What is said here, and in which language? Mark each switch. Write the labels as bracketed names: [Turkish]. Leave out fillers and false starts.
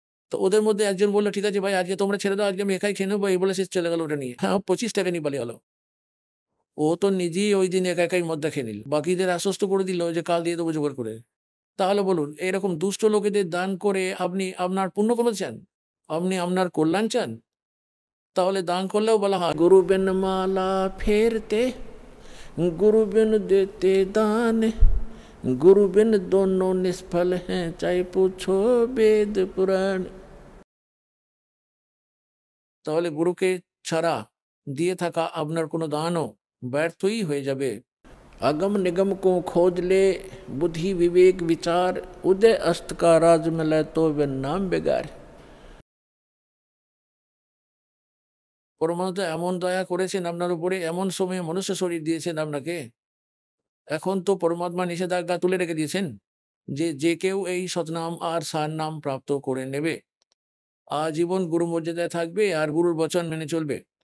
[Bangla] তো ওদের মধ্যে একজন বললো ঠিক আছে ভাই আজকে তোমরা ছেড়ে দাও, আজকে আমি একাই খেয়ে নেবো, এই বলে শেষ চলে গেল ওটা নিয়ে। হ্যাঁ 25 টাকা নিয়ে পালিয়ে গেলো। ও তো নিজেই ওই দিন একা একাই মদটা খেয়ে নিল, বাকিদের আশ্বস্ত করে দিল যে কাল দিয়ে দেবো জোগাড় করে। তাহলে বলুন, এরকম দুষ্ট লোকেদের দান করে আপনি আপনার পুণ্য করতে চান, আপনি আপনার কল্যাণ চান? তাহলে দান করলেও বলা হয় [Hindi] গুরু বিন মালা ফেরতে, गुरु बिन देते दान, गुरु बिन दोनों निष्फल हैं, चाहे पूछो वेद पुराण। [Bangla] তাহলে গুরুকে ছাড়া দিয়ে থাকা আপনার কোনো দানও ব্যর্থই হয়ে যাবে। [Hindi] अगम निगम को खोज ले, बुद्धि विवेक विचार, उदय अस्त का राज मिले तो वे नाम बेगार। [Bangla] পরমাত্মা এমন দয়া করেছেন আপনার উপরে, এমন সময়ে মনুষ্য শরীর দিয়েছেন আপনাকে। এখন তো পরমাত্মা নিষেধাজ্ঞা তুলে রেখে দিয়েছেন যে যে কেউ এই সৎনাম আর সার নাম প্রাপ্ত করে নেবে আজীবন গুরু মর্যাদায় থাকবে আর গুরুর বচন মেনে চলবে।